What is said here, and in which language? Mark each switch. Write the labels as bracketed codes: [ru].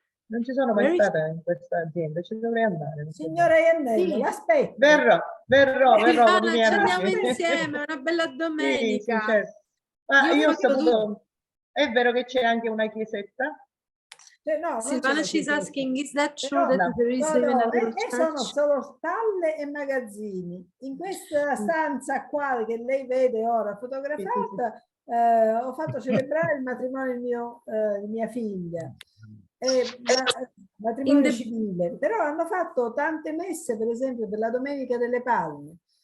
[it] Non ci sono mai stata in questa azienda, ci dovrei andare. Signora Iannello, sì. l'aspetto. Verrò con i miei amici. Andiamo insieme, una bella domenica. Sì, certo. Ma io ho saputo, è vero che c'è anche una chiesetta? No, [en] Silvana, she's asking, is that true that there is even a little church? [it] Sono solo stalle e magazzini. In questa stanza qua che lei vede ora fotografata, ho fatto celebrare il matrimonio di mia figlia. Matrimonio civile, però hanno fatto tante messe, per esempio per la Domenica delle Palme.